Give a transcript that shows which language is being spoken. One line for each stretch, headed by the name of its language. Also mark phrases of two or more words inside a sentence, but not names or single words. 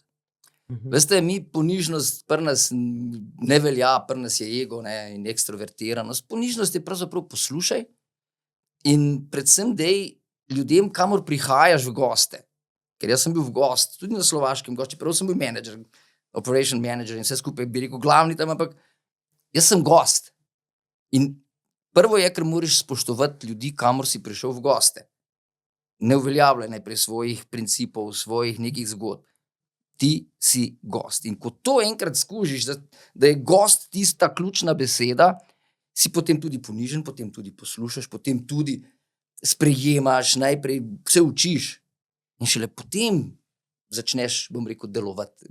Slovenian: Veste, mi ponižnost pri nas ne velja, pri nas je ego, ne, in ekstrovertiranost. Ponižnost je pravzaprav poslušaj in predvsem dej ljudem, kamor prihajaš v goste. Ker jaz sem bil v gost, tudi na Slovaškem gost, čeprav sem bil manager,
English: operation manager
Slovenian: in vse skupaj bi rekel glavni tam, ampak jaz sem gost. In prvo je, ker moraš spoštovati ljudi, kamor si prišel v goste. Ne uveljavljaj najprej svojih principov, svojih nekih zgodb. Ti si gost. In ko to enkrat skužiš, da je gost tista ključna beseda, si potem tudi ponižen, potem tudi poslušaš, potem tudi sprejemaš, najprej se učiš in šele potem začneš, bom rekel, delovati.